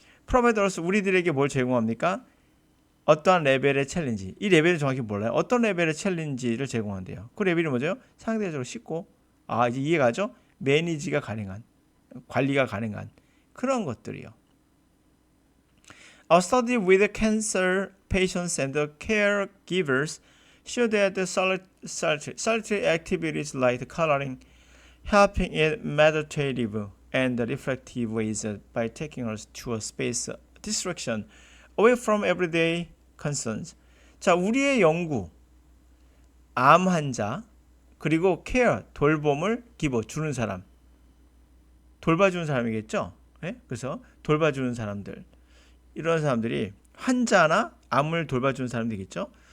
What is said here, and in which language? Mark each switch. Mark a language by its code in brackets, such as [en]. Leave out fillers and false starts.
[ko] 프로바이더스 우리들에게 뭘 제공합니까? 어떠한 레벨의 챌린지. 이 레벨은 정확히 몰라요. 어떤 레벨의 챌린지를 제공한대요. 그 레벨이 뭐죠? 상대적으로 쉽고 이제 이해가죠? 매니지가 가능한, 관리가 가능한 그런 것들이요. [en] A study with cancer patients and caregivers show that solitary activities like coloring, helping in meditative and reflective ways by taking us to a space distraction away from everyday concerns. [ko] 자, 우리의 연구, 암 환자, 그리고 케어, 돌봄을 주는 사람, 돌봐주는 사람이겠죠? 네? 그래서 돌봐주는 사람들, 이런 사람들이 환자나 암을 돌봐주는 사람들이겠죠?